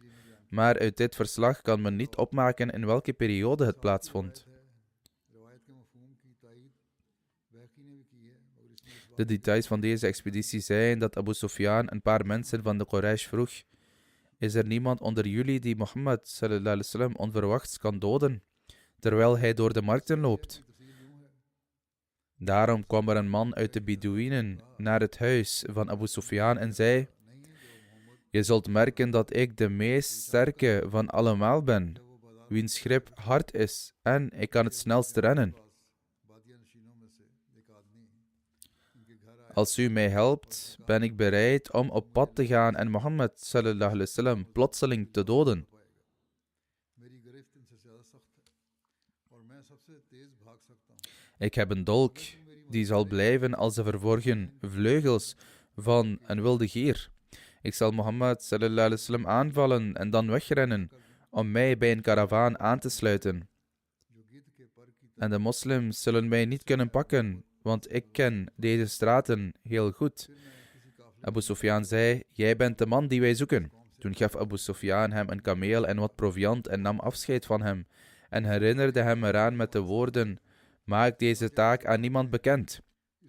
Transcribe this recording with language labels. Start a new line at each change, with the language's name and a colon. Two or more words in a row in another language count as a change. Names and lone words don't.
Dutch: Maar uit dit verslag kan men niet opmaken in welke periode het plaatsvond. De details van deze expeditie zijn dat Abu Sufyan een paar mensen van de Quraysh vroeg: is er niemand onder jullie die Mohammed
Arabic: صلى الله عليه وسلم
Dutch: onverwachts kan doden, terwijl hij door de markten loopt? Daarom kwam er een man uit de Bedouinen naar het huis van Abu Sufyan en zei: je zult merken dat ik de meest sterke van allemaal ben, wiens grip hard is en ik kan het snelst rennen. Als u mij helpt, ben ik bereid om op pad te gaan en Mohammed
Arabic: صلى الله عليه وسلم
Dutch: plotseling te doden. Ik heb een dolk die zal blijven als de verborgen vleugels van een wilde gier. Ik zal Mohammed
Arabic: صلى الله عليه وسلم
Dutch: aanvallen en dan wegrennen om mij bij een karavaan aan te sluiten. En de moslims zullen mij niet kunnen pakken, want ik ken deze straten heel goed. Abu Sufyan zei: jij bent de man die wij zoeken. Toen gaf Abu Sufyan hem een kameel en wat proviand en nam afscheid van hem en herinnerde hem eraan met de woorden: maak deze taak aan niemand bekend.